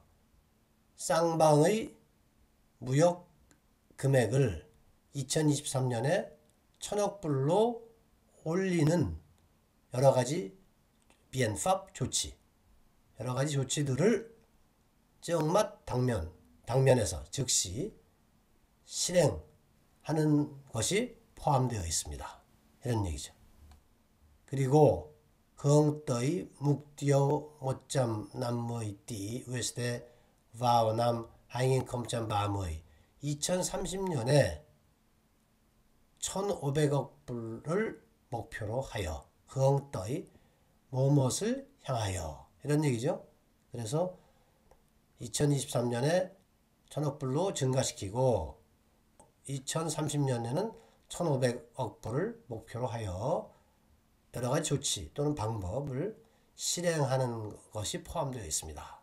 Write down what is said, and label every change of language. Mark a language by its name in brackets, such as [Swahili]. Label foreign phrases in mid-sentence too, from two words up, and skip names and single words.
[Korean] 쌍방의 무역 금액을 2023년에 1,000억 불로 올리는 여러 가지 비엔팝 조치, 여러 가지 조치들을 정맛 당면에서 즉시 실행하는 것이 포함되어 있습니다. 이런 얘기죠. 그리고 [Vietnamese] khởi mục tiêu 150 tỷ USD vào năm 2030 [Korean] 2030년에 1,500억 불을 목표로 하여 khởi 무엇을 향하여 이런 얘기죠. 그래서 2023년에 1,000억 불로 증가시키고 2030년에는 1,500억 불을 목표로 하여 여러 가지 조치 또는 방법을 실행하는 것이 포함되어 있습니다.